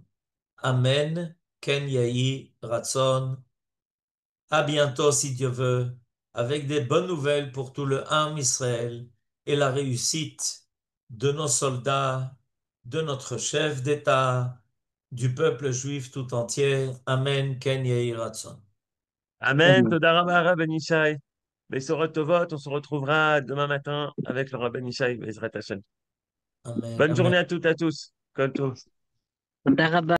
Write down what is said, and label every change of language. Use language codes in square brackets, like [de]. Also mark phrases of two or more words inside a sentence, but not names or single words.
[he] אמן. כן יהי רצון. [fr] À bientôt si Dieu veut, avec des bonnes nouvelles pour tout le [he] עם ישראל [fr] et la réussite de nos soldats, de notre chef d'État, du peuple juif tout entier. [he] אמן. כן יהי רצון. Amen. תודה רבה, Rabben Yishai. בשורות טובות, [fr] on se retrouvera demain matin avec le Rabben Yishai, [he] בעזרת השם. Amen. [fr] Bonne [he] Amen. [fr] journée à toutes et à tous. [he] כל טוב.